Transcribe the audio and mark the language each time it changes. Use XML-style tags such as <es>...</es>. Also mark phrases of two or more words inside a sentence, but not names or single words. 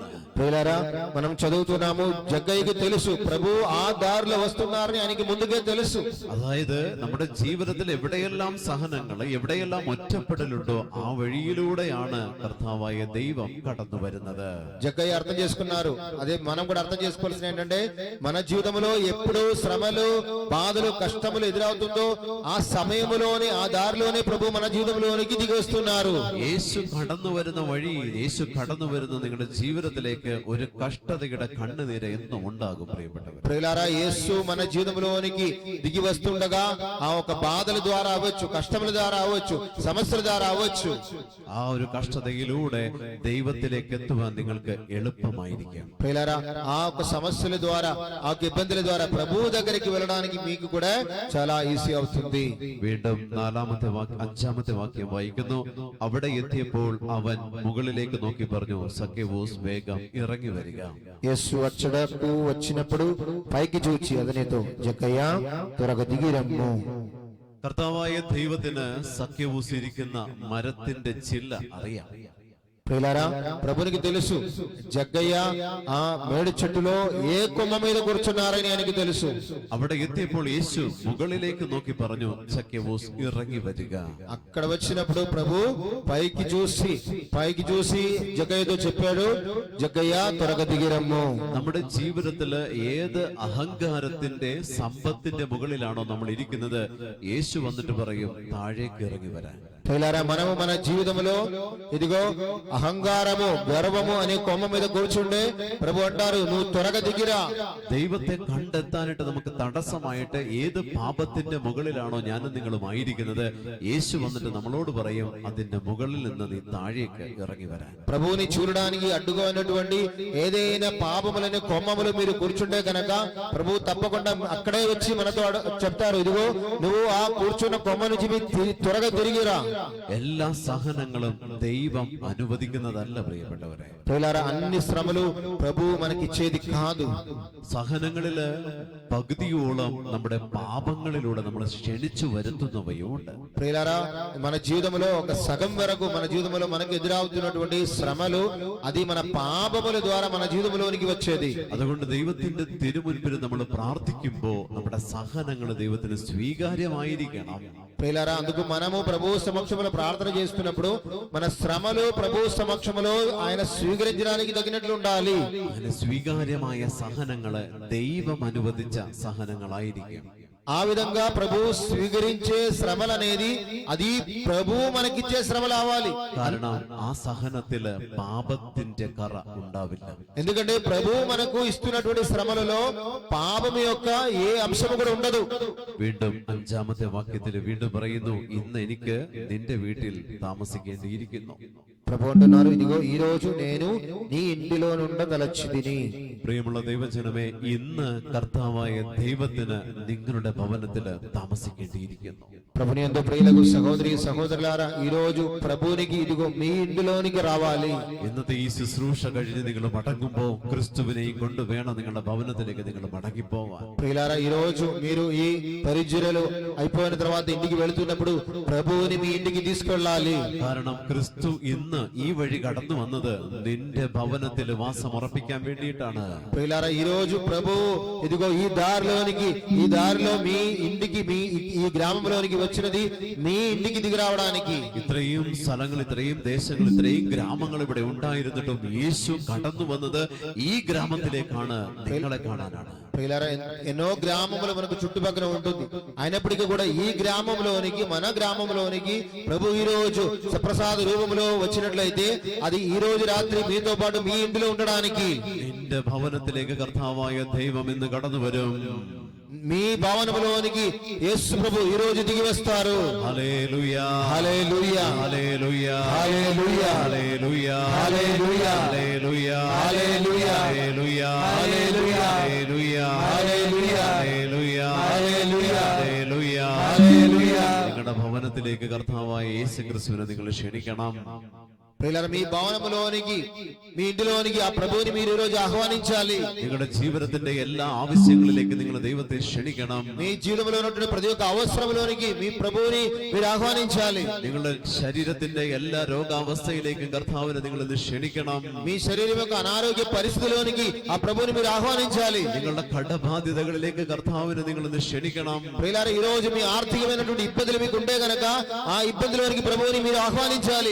<te>ప్రియులారా, మనం చదువుతున్నాము, జగ్గయ్యకి తెలుసు ప్రభు ఆ దారిలో వస్తున్నారని ఆయనకి ముందుకే తెలుసు.</te> <ml>അതായത് നമ്മുടെ ജീവിതത്തിൽ എവിടെയെല്ലാം സഹനങ്ങൾ, എവിടെയെല്ലാം ഒറ്റപ്പെടലുണ്ടോ ആ വഴിയിലൂടെയാണ് കർത്താവായ ദൈവം കടന്നു വരുന്നത്.</ml> <te>జగ్గయ్య అర్థం చేసుకున్నారు. అదే మనం కూడా అర్థం చేసుకోవాల్సిన ఏంటంటే, మన జీవితంలో ఎప్పుడు శ్రమలు, బాధలు, కష్టములు ఎదురవుతుందో ఆ సమయంలోనే, ఆ దారిలోనే ప్రభు మన జీవితంలోనికి దిగి వస్తున్నారు.</te> <ml>യേശു കടന്നു വരുന്ന വഴി, യേശു കടന്നു വരുന്ന നിങ്ങളുടെ ജീവിതത്തിലേക്ക് ഒരു കഷ്ടതയുടെ കണ്ണുനീര് എന്നും ഉണ്ടാകും പ്രിയപ്പെട്ടവർ.</ml> <te>ప్రియులారా, యేసు మన జీవితంలోనికి దిగి వస్తుండగా ఆ ఒక బాధల ద్వారా అవ్వచ్చు, కష్టముల ద్వారా అవ్వచ్చు, సమస్యల ద్వారా అవ్వచ్చు,</te> <ml>ആ ഒരു కష్టതയിലൂടെ ദൈവത്തിലേക്ക് എത്തുവാൻ നിങ്ങൾക്ക് എളുപ്പമായിരിക്കും.</ml> <te>ప్రియులారా, ఆ ఒక సమస్యల ద్వారా, ఆ ఒక ఇబ్బందుల ద్వారా ప్రభు దగ్గరికి వెళ్ళడానికి మీకు కూడా చాలా ఈజీ అవుతుంది.</te> <ml>വീണ്ടും അഞ്ചാമത്തെ വാക്യം വായിക്കുന്നു. അവിടെ എത്തിയപ്പോൾ അവൻ മുകളിലേക്ക് നോക്കി പറഞ്ഞു, സഖ്യവൂസ് വേഗം ഇറങ്ങി വരിക.</ml> <te>యేసు అచ్చడకు వచ్చినప్పుడు పైకి చూచి అతనితో, జగ్గయ్య త్వరగా దిగి రమ్ము.</te> <ml>കർത്താവായ ദൈവത്തിന് സഖ്യവൂസ് ഇരിക്കുന്ന മരത്തിന്റെ ചില്ല അറിയാം.</ml> <te>ప్రియులారా, ప్రభునికి తెలుసు జగ్గయ్య ఆ మేడి చెట్టులో ఏ కొమ్మ మీద కూర్చున్నారని ఆయనకి తెలుసు.</te> <ml>അവിടെ എത്തിയപ്പോൾ യേശു മുകളിലേക്ക് നോക്കി പറഞ്ഞു, സഖ്യവൂസ് ഇറങ്ങി വരിക.</ml> <te>అక్కడ వచ్చినప్పుడు ప్రభు పైకి చూసి జగ్గయ్యతో చెప్పాడు, జగ్గయ్య త్వరగా దిగి రమ్ము.</te> <ml>നമ്മുടെ ജീവിതത്തില് ഏത് അഹങ്കാരത്തിന്റെ, സമ്പത്തിന്റെ മുകളിലാണോ നമ്മൾ ഇരിക്കുന്നത്, യേശു വന്നിട്ട് പറയും താഴേക്ക് ഇറങ്ങി വരാൻ.</ml> <te>ప్రియులారా, మనము మన జీవితంలో ఇదిగో అహంకారము, గర్వము అనే కొమ్మ మీద కూర్చుండే ప్రభు అంటారు, నువ్వు త్వరగా దిగిరా.</te> <ml>ദൈവത്തെ കണ്ടെത്താനായിട്ട് നമുക്ക് തടസ്സമായിട്ട് ഏത് പാപത്തിന്റെ മുകളിലാണോ ഞാനും നിങ്ങളും ആയിരിക്കുന്നത്, യേശു വന്നിട്ട് നമ്മളോട് പറയും അതിന്റെ മുകളിൽ നിന്ന് നീ താഴേക്ക് ഇറങ്ങി വരാൻ.</ml> <te>ప్రభువుని చూడడానికి అడ్డుగా ఉన్నటువంటి ఏదైనా పాపములని కొమ్మములు మీరు కూర్చుంటే కనుక ప్రభు తప్పకుండా అక్కడే వచ్చి మనతో చెప్తారు, ఇదిగో నువ్వు ఆ కూర్చున్న కొమ్మ నుంచి త్వరగా తిరిగిరా.</te> <ml>എല്ലാ സഹനങ്ങളും ദൈവം അനുവദിക്കുന്നതല്ല പ്രിയപ്പെട്ടവരെ.</ml> <te>ప్రియులారా, అన్ని శ్రమలు ప్రభు మనకిచ్చేది కాదు.</te> <ml>സഹനങ്ങളില് പകുതിയോളം നമ്മുടെ പാപങ്ങളിലൂടെ നമ്മൾ ക്ഷണിച്ചു വരുത്തുന്നവയുണ്ട്.</ml> <te>ప్రియులారా, మన జీవితంలో ఒక సగం వరకు మన జీవితంలో మనకు ఎదురవుతున్నటువంటి శ్రమలు అది మన పాపముల ద్వారా మన జీవితంలోనికి వచ్చేది.</te> <ml>അതുകൊണ്ട് ദൈവത്തിന്റെ തിരുമുൻപിൽ നമ്മൾ പ്രാർത്ഥിക്കുമ്പോ നമ്മുടെ സഹനങ്ങൾ ദൈവത്തിന് സ്വീകാര്യമായിരിക്കണം.</ml> <te>ప్రియులారా, అందుకు మనము ప్రభు సమక్షంలో ప్రార్థన చేస్తున్నప్పుడు మన శ్రమలు ప్రభు సమక్షంలో ఆయన స్వీకరించడానికి తగినట్లు ఉండాలి.</te> <ml>അങ്ങനെ സ്വീകാര്യമായ സഹനങ്ങള് ദൈവം അനുവദിച്ച സഹനങ്ങളായിരിക്കും.</ml> <te>ఆ విధంగా ప్రభు స్వీకరించే శ్రమలు అనేది అది ప్రభు మనకిచ్చే శ్రమలు అవ్వాలి.</te> <ml>കാരണം ആ സഹനത്തില് പാപത്തിന്റെ കറ ഉണ്ടാവില്ല.</ml> <te>ఎందుకంటే ప్రభు మనకు ఇస్తున్నటువంటి శ్రమలలో పాపం యొక్క ఏ అంశము కూడా ఉండదు.</te> <ml>വീണ്ടും അഞ്ചാമത്തെ വാക്യത്തിൽ വീണ്ടും പറയുന്നു, ഇന്ന് എനിക്ക് നിന്റെ വീട്ടിൽ താമസിക്കേണ്ടിയിരിക്കുന്നു.</ml> <te>ప్రభు అంటున్నారు, ఇదిగో ఈ రోజు నేను నీ ఇంటిలో నుండదలచితిని.</te> <ml>പ്രിയമുള്ള ദൈവജനമേ, ഇന്ന് കർത്താവായ ദൈവത്തിന് നിങ്ങളുടെ ഭവനത്തില് താമസിക്കേണ്ടിയിരിക്കുന്നു.</ml> <te>ప్రభుని యందు ప్రియులకు సహోదరి సహోదరులారా, ఈ రోజు ప్రభునికి ఇదిగో మీ ఇంటిలోనికి రావాలి.</te> <ml>ഇന്നത്തെ ഈ ശുശ്രൂഷ കഴിഞ്ഞ് നിങ്ങൾ മടങ്ങുമ്പോ ക്രിസ്തുവിനെയും കൊണ്ട് വേണം നിങ്ങളുടെ ഭവനത്തിലേക്ക് നിങ്ങൾ മടങ്ങിപ്പോവാൻ.</ml> <te>ప్రియులారా, ఈ రోజు మీరు ఈ పరిచర్యలు అయిపోయిన తర్వాత ఇంటికి వెళుతున్నప్పుడు ప్రభువుని మీ ఇంటికి తీసుకెళ్ళాలి.</te> <ml>കാരണം ക്രിസ്തു ഇന്ന് ഈ വഴി കടന്നു വന്നത് നിന്റെ ഭവനത്തിൽ വാസം ഉറപ്പിക്കാൻ വേണ്ടിയിട്ടാണ്.</ml> <te>ప్రియులారా, ఈ రోజు ప్రభు ఇదిగో ఈ దారిలో మీ ఇంటికి, మీ ఈ గ్రామంలోనికి వచ్చినది మీ ఇంటికి దిగి రావడానికి.</te> <ml>ഇത്രയും സ്ഥലങ്ങൾ, ഇത്രയും ദേശങ്ങൾ, ഇത്രയും ഗ്രാമങ്ങൾ ഇവിടെ ഉണ്ടായിരുന്നിട്ടും യേശു കടന്നു വന്നത് ഈ ഗ്രാമത്തിലേക്കാണ്, നിങ്ങളെ കാണാനാണ്.</ml> <te>ప్రియులారా, ఎన్నో గ్రామములు మనకు చుట్టుపక్కల ఉంటుంది, అయినప్పటికీ కూడా ఈ గ్రామంలోనికి, మన గ్రామంలోనికి ప్రభు ఈ రోజు సప్రసాద రూపంలో వచ్చినట్లయితే అది ఈ రోజు రాత్రి మీతో పాటు మీ ఇంటిలో ఉండడానికి.</te> <ml>നിന്റെ ഭവനത്തിലേക്ക് കർത്താവായ ദൈവം ഇന്ന് കടന്നു വരും.</ml> <te>మీ భవనములోనికి యేసు ప్రభు ఈ రోజు దిగి వస్తారు. హల్లెలూయా, హల్లెలూయా, హల్లెలూయా, హల్లెలూయా, హల్లెలూయా, హల్లెలూయా, హల్లెలూయా, హల్లెలూయా, హల్లెలూయా, హల్లెలూయా, హల్లెలూయా, హల్లెలూయా, హల్లెలూయా, హల్లెలూయా,</te> <ml>ഹല്ലേലൂയ.</ml> <te>హల్లెలూయా.</te> <ml>നിങ്ങളുടെ ഭവനത്തിലേക്ക് കർത്താവായ യേശുക്രിസ്തുവിനെ നിങ്ങൾ ക്ഷണിക്കണം.</ml> <te>ప్రియులారా, మీ భవనములోనికి, మీ ఇంటిలోనికి ఆ ప్రభువుని మీరు ఈ రోజు ఆహ్వానించాలి.</te> <ml>നിങ്ങളുടെ ജീവിതത്തിന്റെ എല്ലാ ആവശ്യങ്ങളിലേക്ക് നിങ്ങൾ ദൈവത്തെ ക്ഷണിക്കണം.</ml> <te>మీ జీవితంలో ఉన్నటువంటి ప్రతి ఒక్క అవసరంలోనికి మీ ప్రభువుని మీరు ఆహ్వానించాలి.</te> <ml>നിങ്ങളുടെ ശരീരത്തിന്റെ എല്ലാ രോഗാവസ്ഥയിലേക്കും കർത്താവിനെ നിങ്ങൾ ഇന്ന് ക്ഷണിക്കണം.</ml> <te>మీ శరీరం యొక్క అనారోగ్య పరిస్థితిలోనికి ఆ ప్రభువుని మీరు ఆహ్వానించాలి.</te> <ml>നിങ്ങളുടെ കടബാധ്യതകളിലേക്ക് കർത്താവിനെ നിങ്ങൾ ഇന്ന് ക്ഷണിക്കണം.</ml> <te>ప్రియులారా, ఈ రోజు మీ ఆర్థికమైనటువంటి ఇబ్బందులు మీకు ఉంటే గనక ఆ ఇబ్బందులోనికి ప్రభువుని మీరు ఆహ్వానించాలి.</te>